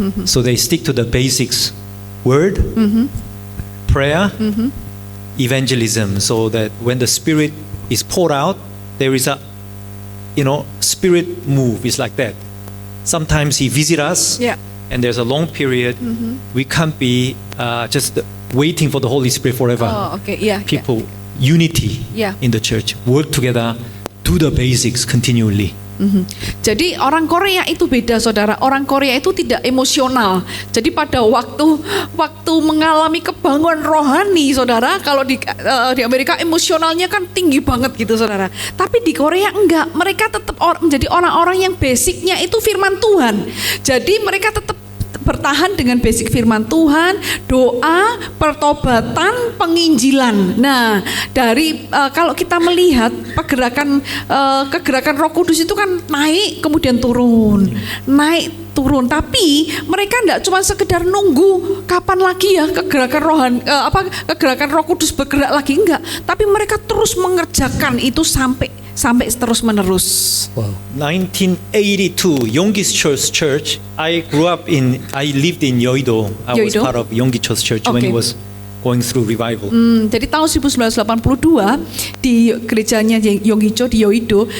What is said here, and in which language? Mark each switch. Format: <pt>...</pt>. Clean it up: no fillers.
<en>So they stick to the basics: word, prayer, evangelism, so that when the Spirit is poured out, there is a Spirit move. It's like that. Sometimes He visits us, and there's a long period. We can't be just waiting for the Holy Spirit forever. People, unity in the church, work together, do the basics continually.</en> <id>Jadi orang Korea itu beda saudara. Orang Korea itu tidak emosional. Jadi pada waktu mengalami kebangunan rohani saudara, kalau di Amerika emosionalnya kan tinggi banget gitu saudara. Tapi di Korea enggak. Mereka tetap menjadi orang-orang yang basicnya itu firman Tuhan. Jadi mereka tetap bertahan dengan basic firman Tuhan, doa, pertobatan, penginjilan. Nah, dari kalau kita melihat kegerakan Roh Kudus itu kan naik kemudian turun, tapi mereka enggak cuma sekedar nunggu kapan lagi ya kegerakan Roh Kudus bergerak lagi, enggak, tapi mereka terus mengerjakan itu sampai terus menerus. Wow.</id> <en>1982, Yonggi Cho's church. I lived in Yeouido. I was part of Yonggi Cho's church when it was going through revival.</en> <id>Jadi tahun 1982 di gerejanya Yonggi Cho di Yeouido.</id>